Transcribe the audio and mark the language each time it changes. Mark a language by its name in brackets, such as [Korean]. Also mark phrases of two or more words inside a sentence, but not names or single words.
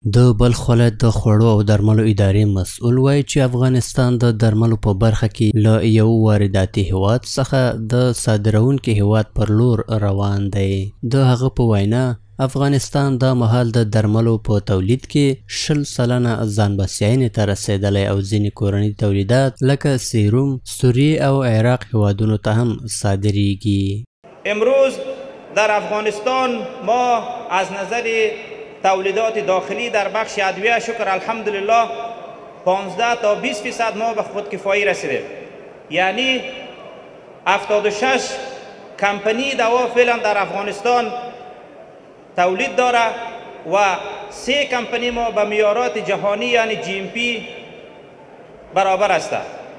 [Pashto] د بلخ ولایت د خوړو او درملو ادارې مسؤل وایي چې افغانستان د درملو په برخه کې له یو وارداتي هیواد څخه د صادرونکي هیواد پر لور روان دی. د هغه په وینا افغانستان دا مهال د درملو په تولید کې 20% ځان بسیاینې ته رسیدلی او ځینې کورني تولیدات لکه سیروم، سوریه او عراق هیوادونو ته هم صادریږي. [Persian] امروز در افغانستان ما از نظر تولیدات داخلی در بخش ادویه شکر الحمدلله 15 تا 20% ما به خودکفایی رسیدیم. یعنی 76 کمپانی دوا فعلا در افغانستان تولید داره و 3 کمپانی ما به معیارات جهانی یعنی GMP برابر هستند.